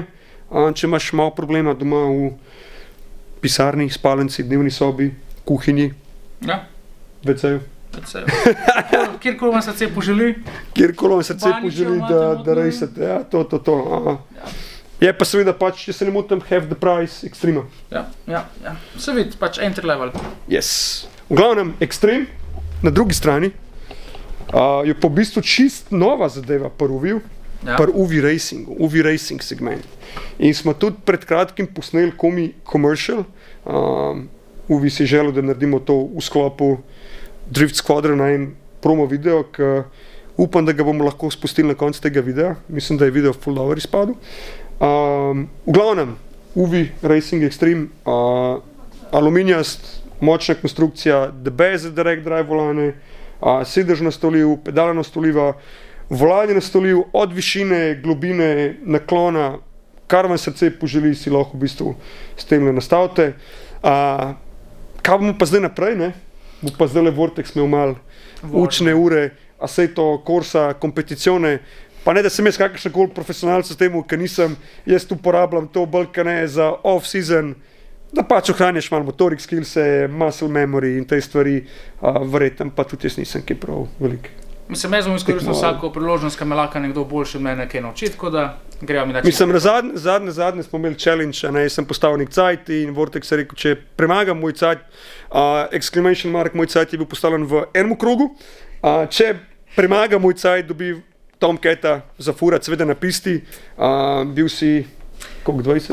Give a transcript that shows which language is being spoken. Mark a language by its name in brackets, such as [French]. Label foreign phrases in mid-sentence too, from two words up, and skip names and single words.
[Slovenian] Če imaš malo problema doma v pisarni, spalnici, dnevni sobi, kuhinji, Ja, WC-ju. kjerkoli vam srce poželi. Kjerkoli vam srce Baničev poželi, imate da noter. rejsate. Ja, to. Je pa seveda pač, če se ne motim, [English] half the price Extrema. [Slovenian] Ja. Se vidi, pač [English] entry level. Yes. [Slovenian] V glavnem, Extreme, na drugi strani, je pa v bistvu čist nova zadeva pri UV-ju, Ja. pri UV Racing segment. In smo tudi pred kratkim posneli commercial. UV si je želel, da naredimo to v sklopu Drift Squadrona in promo video, ki upam, da ga bomo lahko spustili na koncu tega videa. Mislim, da je video full dobro izpadel. V glavnem, UV Racing Extreme, aluminijast, močna konstrukcija, [English] the best direct drive [Slovenian] volane, sedež nastoljiv, pedala nastoljiva, volanje nastoljiv, od višine, globine, naklona, kar vam srce poželi, si lahko v bistvu s tem nastavite. Kaj bomo pa zdaj naprej, ne? Bo pa zdaj le Vortex imel malo učne ure, Assetto Corsa, kompeticione, pa ne da sem jaz kakršnakoli profesionalc v tem, ker nisem, jaz uporabljam to bolj ne za off-season, da pač ohranjaš malo motorik skillse, [English] muscle memory [Slovenian] in te stvari, verjetno pa tudi jaz nisem kaj prav velik. Mislim, jaz bom izkoristil vsako priložnost, ko me lahko nekdo boljši od mene kaj naučiti, tako da gremo mi na čas. Mislim, zadnje smo imeli challenge, jaz sem postavil nek cajt in Vortex je rekel, če premagam moj cajt, [English] exclamation mark, [Slovenian] moj cajt je bil postavljen v enem krogu, če premagam moj cajt, dobi Tom Keta za furat, seveda na pisti, bil si, koliko, 20?